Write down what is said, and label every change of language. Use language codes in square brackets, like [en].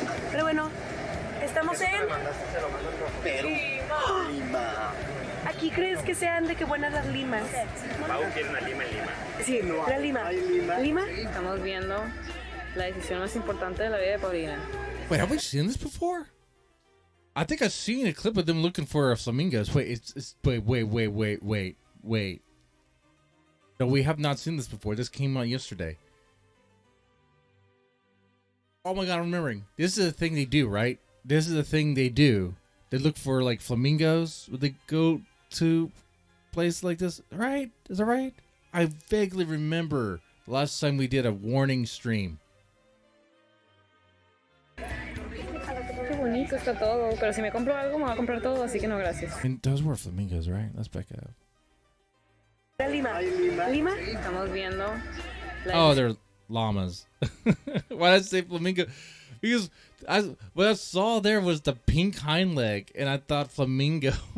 [es] Pero bueno, estamos en Perú. Lima. ¿Aquí crees que sean de qué buenas las limas? Pau quiere una lima en Lima. Sí, la lima. ¿Lima? Estamos viendo la decisión más importante de la vida de Paulina. [en] Wait, have we seen this before? I think I've seen a clip of them looking for flamingos. Wait, wait. No, we have not seen this before. This came out yesterday. Oh my god, I'm remembering. This is the thing they do, right? This is the thing they do. They look for like flamingos when they go to places like this, right? Is that right? I vaguely remember the last time we did a warning stream. [es] Qué bonito está todo, pero si me compro algo me voy a comprar todo, así que no, gracias. [en] And those were flamingos, right? Let's back up. [es] La lima. ¿Lima? Estamos viendo [en] Oh, they're llamas. Why did I say flamingo? Because what I saw there was the pink hind leg, and I thought flamingo.